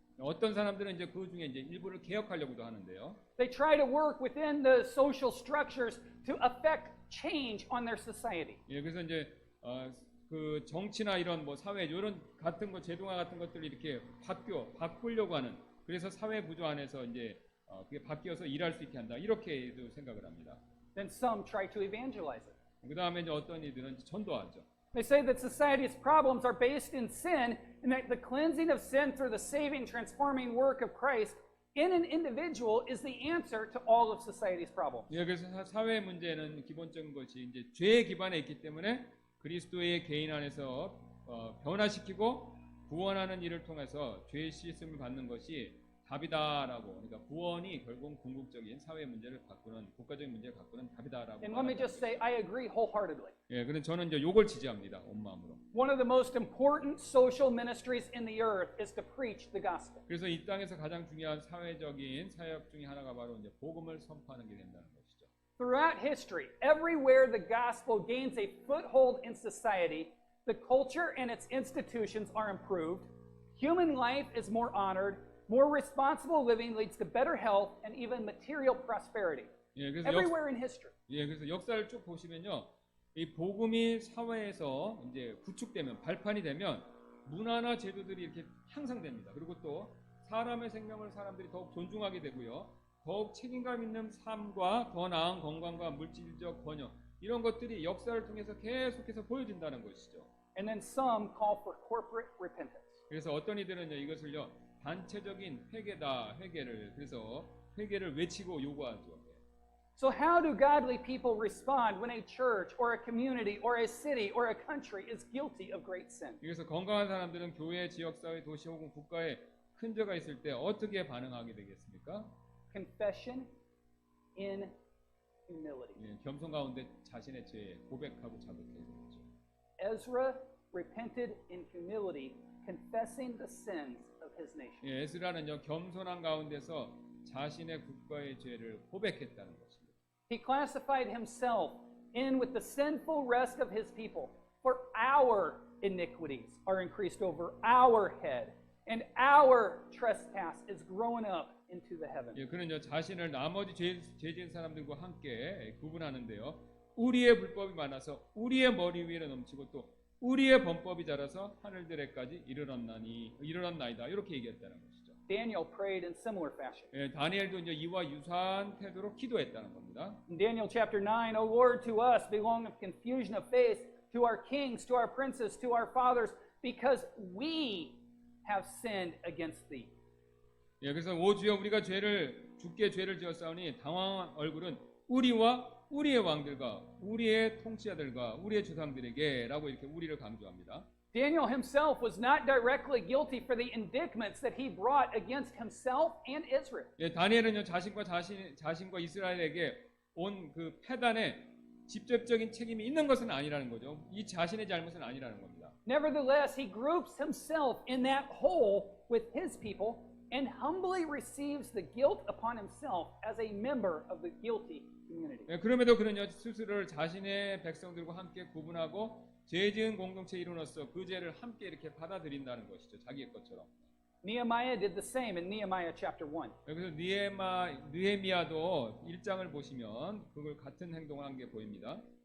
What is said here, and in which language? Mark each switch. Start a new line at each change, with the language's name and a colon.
Korean: 어떤 사람들은 이제 그 중에 이제 일부를 개혁하려고도 하는데요.
English: They try to work within the social structures to affect change on their society.
Korean: 그래서 이제 그 정치나 이런 뭐 사회 이런 같은 거 제도화 같은 것들을 이렇게 바꾸려고 하는 그래서 사회 구조 안에서 이제 그게 바뀌어서 일할 수 있게 한다 이렇게도 생각을 합니다.
English: Then some try to evangelize it.
Korean: 그 다음에 이제 어떤 이들은 전도하죠.
English: They say that society's problems are based in sin and that the cleansing of sin through the saving, transforming work of Christ in an individual is the answer to all of society's problems.
Korean: 그래서 사회 문제는 기본적인 것이 이제 죄에 기반에 있기 때문에 그리스도의 개인 안에서 변화시키고 구원하는 일을 통해서 죄의 씻음을 받는 것이 답이다라고. 그러니까 구원이 결국 궁극적인 사회 문제를 바꾸는 국가적인 문제를 바꾸는 답이다라고.
English: And let me just say, I agree wholeheartedly.
Korean: 그런데 저는 이제 요걸 지지합니다. 온 마음으로.
English: One of the most important social ministries in the earth is to preach the gospel.
Korean: 그래서 이 땅에서 가장 중요한 사회적인 사역 중에 하나가 바로 이제 복음을 선포하는 게 된다는 것이죠.
English: Throughout history, everywhere the gospel gains a foothold in society, the culture and its institutions are improved, human life is more honored, more responsible living leads to better health and even material prosperity.
Korean: 그래서
English: Everywhere in history.
Korean: 그래서 역사를 쭉 보시면요, 이 복음이 사회에서 이제 구축되면 발판이 되면 문화나 제도들이 이렇게 향상됩니다. 그리고 또 사람의 생명을 사람들이 더욱 존중하게 되고요, 더욱 책임감 있는 삶과 더 나은 건강과 물질적 번영 이런 것들이 역사를 통해서 계속해서 보여진다는 것이죠.
English: And then some call for corporate repentance.
Korean: 그래서 어떤 이들은 이것을요. 단체적인 회개를 그래서 회개를 외치고 요구하죠.
English: So how do godly people respond when a church or a community or a city or a country is guilty of great sin?
Korean: 그래서 건강한 사람들은 교회, 지역사회, 도시 혹은 국가에 큰 죄가 있을 때 어떻게 반응하게 되겠습니까?
English: Confession in humility.
Korean: 겸손 가운데 자신의 죄 고백하고 자백해야 되죠.
English: Ezra repented in humility, confessing the sins of his nation.
Korean: 에스라는요 겸손한 가운데서 자신의 국가의 죄를 고백했다는 것입니다.
English: He classified himself in with the sinful rest of his people. For our iniquities are increased over our head, and our trespass is growing up into the heavens.
Korean: 예, 그는요 자신을 나머지 죄 지은 사람들과 함께 구분하는데요. 우리의 불법이 많아서 우리의 머리 위에 넘치고 또 우리의 범법이 자라서 하늘들에까지 이르렀나이다. 이렇게 얘기했다는 것이죠.
English: Daniel prayed in similar fashion.
Korean: 예, 다니엘도 이제 이와 유사한 태도로 기도했다는 겁니다.
English: In Daniel chapter 9, O Lord, to us belong the confusion of face, to our kings, to our princes, to our fathers, because we have sinned against thee.
Korean: 예, 그래서 오 주여 우리가 주께 죄를 지었사오니 당황한 얼굴은 우리와 우리의 왕들과 우리의 통치자들과 우리의 조상들에게라고 이렇게 우리를 강조합니다.
English: Daniel himself was not directly guilty for the indictments that he brought against himself and Israel.
Korean: 예, 다니엘은요 자신과 이스라엘에게 온 그 패단에 직접적인 책임이 있는 것은 아니라는 거죠. 이 자신의 잘못은 아니라는 겁니다.
English: Nevertheless, he groups himself in that hole with his people and humbly receives the guilt upon himself as a member of the guilty community.
Korean: 예, 그럼에도 그는요 스스로를 자신의 백성들과 함께 구분하고 죄 지은 공동체에 이르노서 그 죄를 함께 이렇게 받아들인다는 것이죠. 자기의 것처럼.
English: Nehemiah did the same in Nehemiah chapter 1.
Korean: 그래서 느헤미야도 1장을 보시면 그걸 같은 행동을 한 게 보입니다.